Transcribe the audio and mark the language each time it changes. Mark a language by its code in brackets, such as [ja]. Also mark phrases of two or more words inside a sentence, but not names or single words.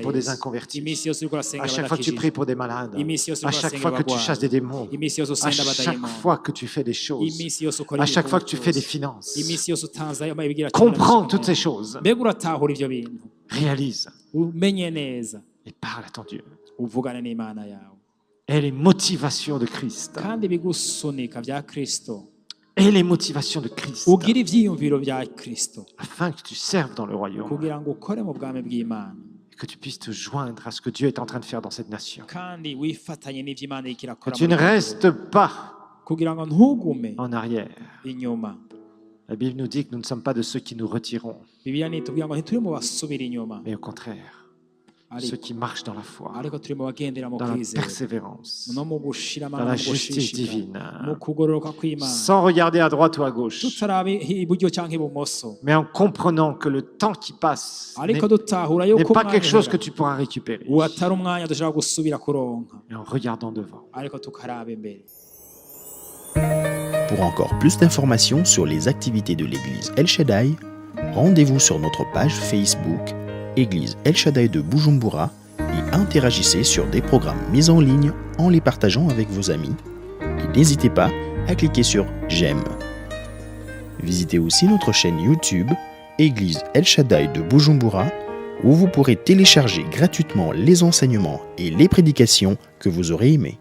[fr] pries pour des [rn] Yesu. [fr] inconvertis, [rn] iminsi yose uriko urasenga [fr] à chaque fois que tu [rn] abadakijije [fr] pries pour des malades, [rn] iminsi yose [fr] à [rn] uriko [fr] chaque [rn] urasenga [fr] fois que tu [rn] abagwayi [fr] chasses des démons, [rn] iminsi yose [fr] à [rn] usenda [fr] chaque [rn] abadayimoni [fr] fois que tu fais des choses, [rn] iminsi yose ukora [fr] à chaque fois que tu [rn] ibikorwa [fr] fais des [rn] byose. [fr] finances, [rn] iminsi yose utanze ayo ibigira cumi na [fr] comprends [rn] kimwe. [fr] toutes ces choses, [rn] mbega uratahura ivyo bintu [fr] réalise [rn] umenye neza [fr] et parle à ton Dieu. [rn] uvugane n'Imana yawe [fr] Et les motivations de Christ, [rn] kandi bigusunika vya Kristo [fr] et les motivations de Christ, [rn] ugira ivyiyumviro vya Kristo [fr] afin que tu serves dans le royaume [rn] kugira ngo ukore mu bwami bw'Imana [fr] et que tu puisses te joindre à ce que Dieu est en train de faire dans cette nation. [rn] kandi wifatanye n'ivyo Imana iriko [fr] Que [rn] irakora [fr] tu ne [rn] muri iki [fr] restes pas [rn] gihugu. kugira ngo ntugume [fr] en arrière. [rn] inyuma [fr] La Bible nous dit que nous ne sommes pas de ceux qui nous retirons, [rn] Bibiliya nitubwira ngo ntituri mu basubira inyuma [fr] mais au contraire, [rn] ariko [fr] ceux qui marchent dans la foi, [rn] ariko turi mu bagendera mu [fr] dans la [rn] kwizera [fr] persévérance, [rn] no mu gushira [fr] dans [rn] amana [fr] la [rn] mu [fr] justice [rn] gushishika [fr] divine, [rn] mu kugororoka kw'Imana [fr] sans regarder à droite ou à gauche, [rn] tutarabe iburyo canke ibumoso [fr] mais en comprenant que le temps qui passe [rn] ariko [fr] n'est [rn] dutahura [fr] n'est [rn] yuko [fr] pas quelque chose que [rn] umwanya [fr] tu pourras récupérer, [rn] uwo atari umwanya dushobora gusubira kuronka [fr] mais en regardant devant. [rn] ariko tukaraba imbere. [fr] Pour encore plus d'informations sur les activités de l'église El Shaddai, rendez-vous sur notre page Facebook Église El Shaddai de Bujumbura et interagissez sur des programmes mis en ligne en les partageant avec vos amis. Et n'hésitez pas à cliquer sur J'aime. Visitez aussi notre chaîne YouTube Église El Shaddai de Bujumbura où vous pourrez télécharger gratuitement les enseignements et les prédications que vous aurez aimés.